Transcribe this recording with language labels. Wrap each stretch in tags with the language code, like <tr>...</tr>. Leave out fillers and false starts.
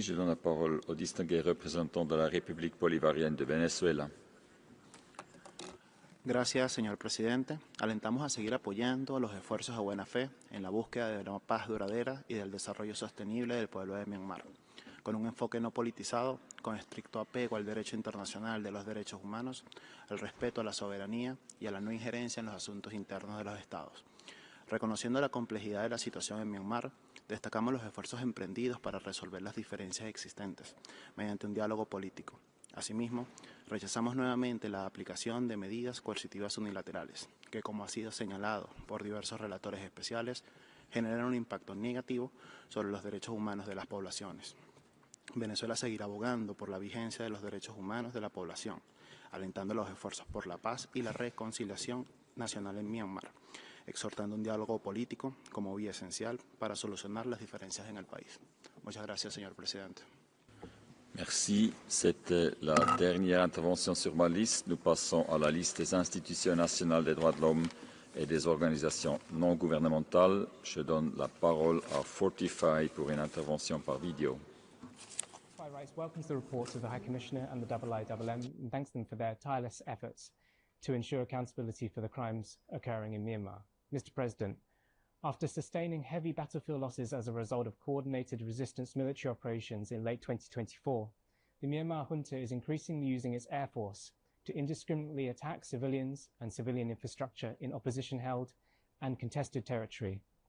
<fr>Je donne la parole au distingué représentant de la République bolivarienne de Venezuela.</fr> <es>Gracias, señor presidente. Alentamos a seguir apoyando los esfuerzos de buena fe en la búsqueda de una paz duradera y del desarrollo sostenible del pueblo de Myanmar, con un enfoque no politizado, con estricto apego al derecho internacional de los derechos humanos, al respeto a la soberanía y a la no injerencia en los asuntos internos de los estados. Reconociendo la complejidad de la situación en Myanmar, destacamos los esfuerzos emprendidos para resolver las diferencias existentes mediante un diálogo político. Asimismo, rechazamos nuevamente la aplicación de medidas coercitivas unilaterales, que, como ha sido señalado por diversos relatores especiales, generan un impacto negativo sobre los derechos humanos de las poblaciones. Venezuela seguirá abogando por la vigencia de los derechos humanos de la población, alentando los esfuerzos por la paz y la reconciliación nacional en Myanmar, exhortando un diálogo político como vía esencial para solucionar las diferencias en el país. Muchas gracias, señor presidente.</es> <fr>Merci. C'était la dernière intervention sur ma liste. Nous passons à la liste des institutions nationales des droits de l'homme et des organisations non gouvernementales. Je donne la parole à Fortify pour une intervention par vidéo.</fr> <en>Fortify Rights welcomes the reports of the High Commissioner and the IIMM and thanks them for their tireless efforts to ensure accountability for the crimes occurring in Myanmar. Mr. President, after sustaining heavy battlefield losses as a result of coordinated resistance military operations in late 2024, the Myanmar junta is increasingly using its air force to indiscriminately attack civilians and civilian infrastructure in opposition-held and contested territory.</en>